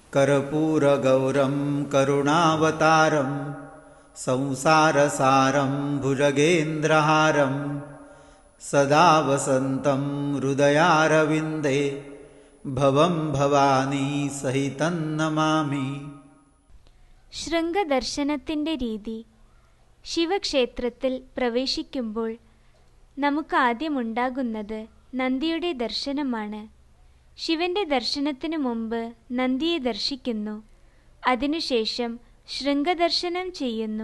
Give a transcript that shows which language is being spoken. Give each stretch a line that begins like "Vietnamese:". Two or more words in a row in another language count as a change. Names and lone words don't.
Sanskrit: कर्पूरगौरं करुणावतारं संसारसारं भुजगेन्द्रहारं सदा वसन्तं हृदयारविन्दे भवं भवानी सहितं नमामि.
Malayalam: ശൃംഗദർശനത്തിൻ്റെ രീതി. ശിവക്ഷേത്രത്തിൽ പ്രവേശിക്കുമ്പോൾ നമുക്ക് ആദ്യമുണ്ടാകുന്നത് നന്ദിയുടെ ദർശനമാണ്. ശിവന്റെ ദർശനത്തിനു മുമ്പ് നന്ദിയെ ദർശിക്കുന്നു. അതിനുശേഷം ശൃംഗദർശനം ചെയ്യുന്നു.